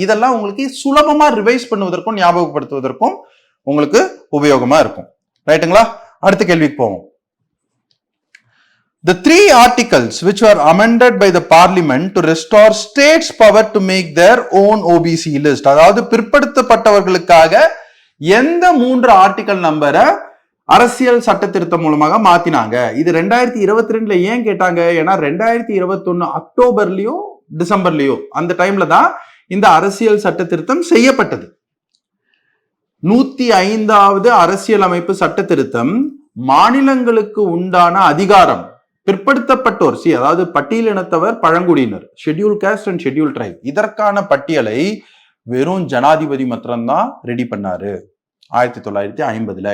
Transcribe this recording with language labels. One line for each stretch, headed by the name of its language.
Tamil: இதெல்லாம் உங்களுக்கு சுலபமா ரிவைஸ் பண்ணுவதற்கும் ஞாபகப்படுத்துவதற்கும் உங்களுக்கு உபயோகமா இருக்கும். ரைட்டுங்களா? அடுத்த கேள்விக்கு போவோம்.
English: The 3 articles which were amended by the parliament to restore states power to make their own OBC list,
Tamil: அதாவது பிற்படுத்தப்பட்டவர்களுக்காக எந்த 3 ஆர்டிகல் நம்பரை அரசியல் சட்ட திருத்தம் மூலமாக மாத்தினாங்க? இது 2022ல ஏன் கேட்டாங்க? ஏன்னா 2021 அக்டோபர்லயோ டிசம்பர்லயோ அந்த டைம்ல தான் இந்த அரசியல் சட்ட திருத்தம் செய்யப்பட்டது. 105வது அரசியலமைப்பு சட்ட திருத்தம் மாநிலங்களுக்கு உண்டான அதிகாரம், பிற்படுத்தப்பட்டோர் அதாவது பட்டியலினத்தவர், பழங்குடியினர், schedule cost and schedule try, இதற்கான பட்டியலை வெறும் ஜனாதிபதி மாத்திரம்தான் ரெடி பண்ணாரு 1950ல.